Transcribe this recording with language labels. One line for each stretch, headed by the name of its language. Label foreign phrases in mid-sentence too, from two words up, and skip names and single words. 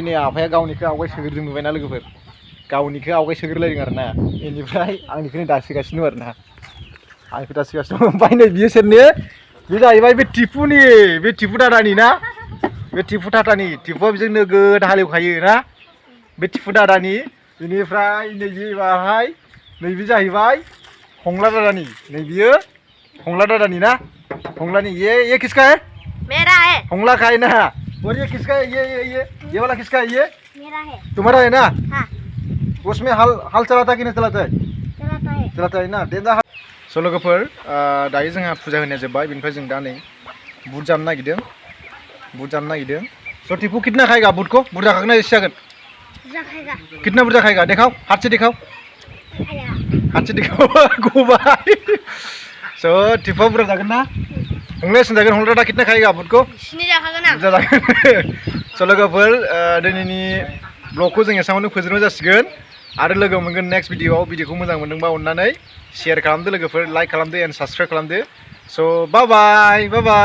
Bodo: नै आफाया गावनिखौ आवगाय सोग्रोदों नुबायना लोगोफोर गावनिखौ आवगाय सोग्रोलायदों आरोना बेनिफ्राय आंनिखौनो दासोगासिनो दं आरोना आंनिखौ दासोगासिनो दं ओमफ्राय नै बियो सोरनि बे जाहैबाय बे टिपु दादानि ना बे टिपु टाटानि टिपुआ बेजों नोगोद हालेवखायो ना बे टिपु दादानि बेनिफ्राय नैबे माहाय नैबे जाहैबाय हंला दादानि नै बियो हंला दादानि ना हंलानि
Hindi: ये किसका है मेरा है हंला का है ना और ये किसका है ये वाला किसका है ये मेरा है तुम्हारा है ना हाँ उसमें हल चलाता कि नहीं चलाता है चलाता है ना
Bodo: देन स' लोगोफोर दायो जोंहा फुजा होनाया जोब्बाय बेनिफ्राय जों दा नै बुट जानो नागिरदों स'
Hindi: टिपु कितना खाएगा बुट को
Bodo: बुरजा खागोन ना एसे जागोन
Hindi: जाखेगा कितना बुरजा खाएगा दिखाओ हाथ से दिखाओ
Bodo: गबाय स' टिपुआ बुरजा जागोन ना हंलाया सोंजागोन हंला दा
Hindi: कितना खाएगा बुट को
Bodo: स्नि जाखागोन आं बुरजा जागोन स' लोगोफोर दिनैनि ब्लगखौ जों एसेयावनो फोजोबनाय जासिगोन आरो लोगो मोनगोन नेक्स्ट भिडिअखौ मोजां मोनदोंबा अननानै शेयार खालामदो लोगोफोर लाइक खालामदो एन्ड साबस्क्राइब खालामदो स' बाय बाय